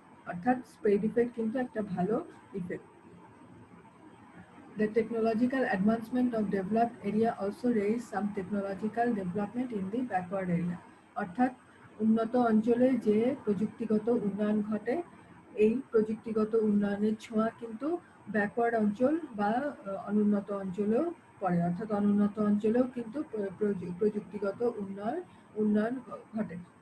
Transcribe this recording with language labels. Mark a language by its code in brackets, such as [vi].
[bn] অর্থাৎ spread effect কিন্তু একটা ভালো effect. [en] The technological advancement of developed area also raise some technological development in the backward area. [bn] অর্থাৎ উন্নত অঞ্চলে যে প্রযুক্তিগত উন্নয়ন ঘটে, এই প্রযুক্তিগত উন্নয়নের ছোঁয়া কিন্তু ব্যাকওয়ার্ড অঞ্চল বা অনুন্নত অঞ্চলেও পড়ে। অর্থাৎ অনুন্নত অঞ্চলেও কিন্তু প্রযুক্তিগত উন্নয়ন ঘটে।